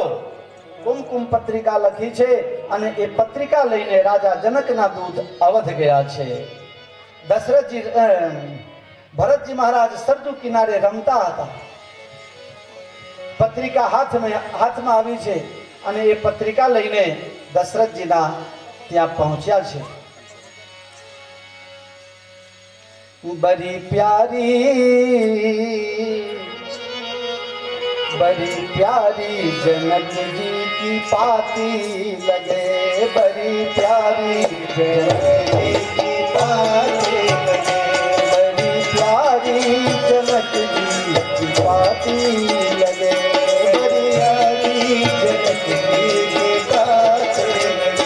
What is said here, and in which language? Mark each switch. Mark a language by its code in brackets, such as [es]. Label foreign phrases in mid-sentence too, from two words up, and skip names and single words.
[gu] કુમકુમ પત્રિકા લખી છે અને એ પત્રિકા લઈને રાજા જનકના દૂત અવધ ગયા છે. દશરથજી ભરતજી મહારાજ સરજુ કિનારે રમતા હતા. પત્રિકા હાથમાં આવી છે અને એ પત્રિકા લઈને દશરથજીના ત્યાં પહોંચ્યા છે. [hi] बड़ी प्यारी जनक जी की पाती लगे, बड़ी प्यारी जनक जी की पाती लगे, बड़ी प्यारी जनक जी की पाती लगे, बड़ी प्यारी जनक जी की पाती लगे.